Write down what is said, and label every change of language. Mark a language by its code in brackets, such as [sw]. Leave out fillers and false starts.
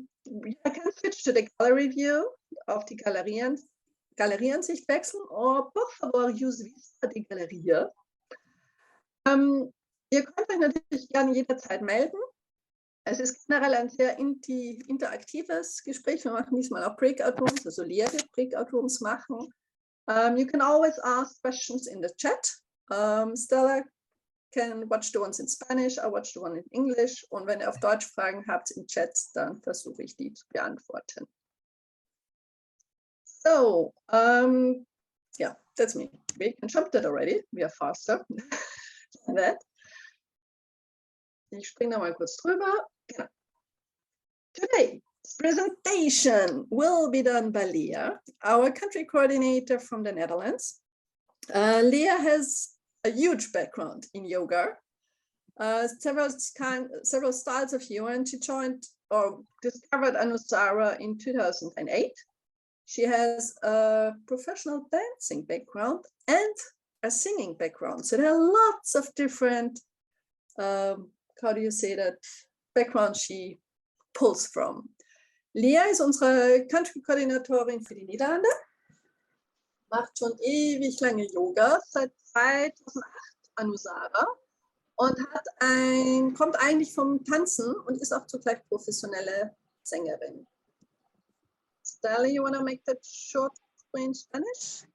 [en] You can switch to the gallery view, [de] auf die Galerieansicht wechseln. [es] Or por favor, use vista de galería. [de] Ihr könnt euch natürlich gerne jederzeit melden. Es ist generell ein sehr interaktives Gespräch. Wir machen diesmal auch Breakout Rooms, also Léah wird Breakout Rooms machen. [en] You can always ask questions in the chat. Stella can watch the ones in Spanish, I watch the one in English. [de] Und wenn ihr auf Deutsch Fragen habt im Chat, dann versuche ich die zu beantworten. [en] So, yeah, that's me. We can jump that already. We are faster than that. [de] Ich springe da mal kurz drüber. Genau. [en] Today's presentation will be done by Léah, our country coordinator from the Netherlands. Léah has a huge background in yoga, several styles of yoga, and she joined or discovered Anusara in 2008. She has a professional dancing background and a singing background. So there are lots of different how do you say that, background she pulls from. [de] Léah ist unsere Country-Koordinatorin für die Niederlande, macht schon ewig lange Yoga, seit 2008 Anusara und kommt eigentlich vom Tanzen und ist auch zugleich professionelle Sängerin. [en] Stella, you want to make that short in Spanish?